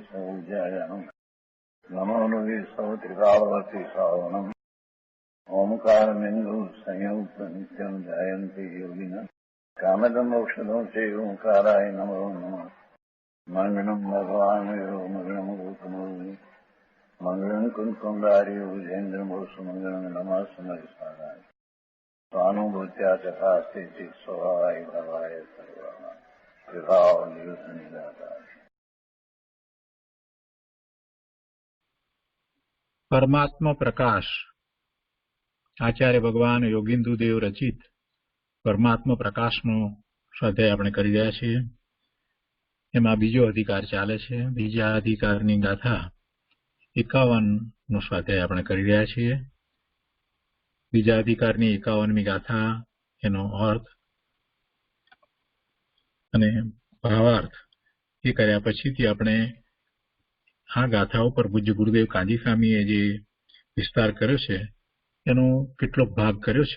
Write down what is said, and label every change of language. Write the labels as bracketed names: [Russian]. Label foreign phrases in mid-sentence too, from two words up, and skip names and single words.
[Sanskrit] सौज्यायानम् नमो लोये सौत्रिकावती सावनम् ओंकारमिन्दु संयुक्त नित्यम् जायन्ति योगिनः कामदम् औषधम् च ओंकाराय नमो नमः मङ्गलम् भगवान् मङ्गलम् गौतमो मंगलम कुंकुंडारी उजेन्द्रमोसु मंगलम नमः समयसाराय स्वानुभूत्या चकास्ते चित स्वभावाय भवाय सर्वाणा विभाव नियुत निराधार। [Gujarati] પરમાત્મા પ્રકાશ આચાર્ય ભગવાન યોગિંદુદેવ રચિત પરમાત્મા प्रकाशનો સ્વાધ્યાય આપણે કરી રહ્યા છીએ। એમાં બીજો અધિકાર ચાલે છે। બીજા અધિકારની ગાથા 51નો સ્વાધ્યાય આપણે કરી રહ્યા છીએ। બીજા અધિકારની 51મી ગાથા, એનો અર્થ અને ભાવાર્થ એ કર્યા પછીથી આપણે આ ગાથા ઉપર પૂજ્ય ગુરુદેવ કાંજી સ્વામીએ જે વિસ્તાર કર્યો છે એનો કેટલોક ભાગ કર્યો છે।